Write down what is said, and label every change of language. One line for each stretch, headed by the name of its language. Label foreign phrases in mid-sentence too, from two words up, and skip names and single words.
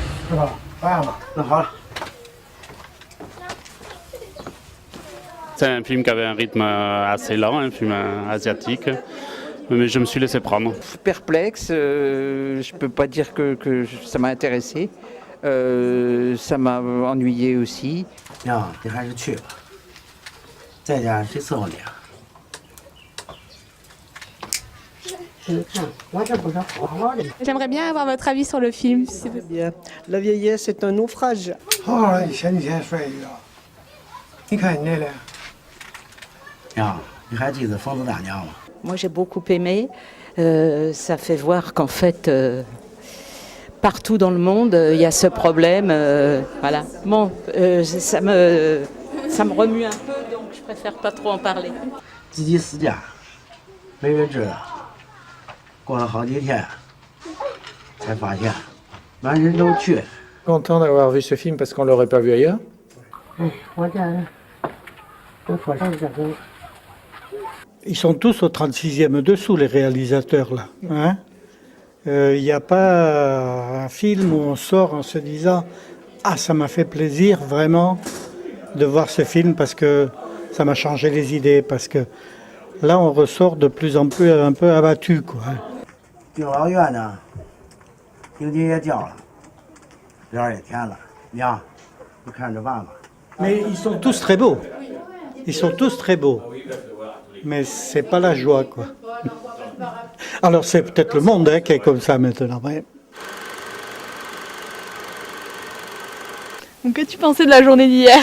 Chinese: 是吧？饭吧，那好了。
French: C'est un film qui avait un rythme assez lent, un film asiatique, mais je me suis laissé prendre. Perplexe, je peux pas dire que ça m'a intéressé. Ça m'a ennuyé aussi.
Chinese: 娘，你还是去吧，在家谁伺候你啊？你看，我这不是好好的吗？
French: J'aimerais bien avoir votre avis sur le film. Bien. La vieillesse est un naufrage.
Chinese: 好好的，前几天摔一跤。你看你那脸。娘，你还记得疯子大娘吗？
French: Moi, j'ai beaucoup aimé. Ça fait voir qu'en fait, partout dans le monde, il y a ce problème. Voilà. Bon, ça me remue un peu, donc je préfère pas trop en parler.
Chinese: 自己私家，没人知道。过了好几天，才发现满身都缺。
French: Content d'avoir vu ce film parce qu'on l'aurait pas vu ailleurs.
Chinese: 哎，我这都说上这个。
French: Ils sont tous au 36e dessous, les réalisateurs, là. Hein. Il n'y a pas un film où on sort en se disant « Ah, ça m'a fait plaisir vraiment de voir ce film parce que ça m'a changé les idées. » Parce que là, on ressort de plus en plus un peu abattu, quoi.
Chinese: 敬老院呢，英姐也叫了，脸儿也甜了。娘，你看着办吧。
French: Mais ils sont tous très beaux. Ils sont tous très beaux. Mais c'est pas la joie, quoi. Alors c'est peut-être le monde qui est comme ça maintenant. Ouais. Donc, qu'as-tu pensé de la journée d'hier?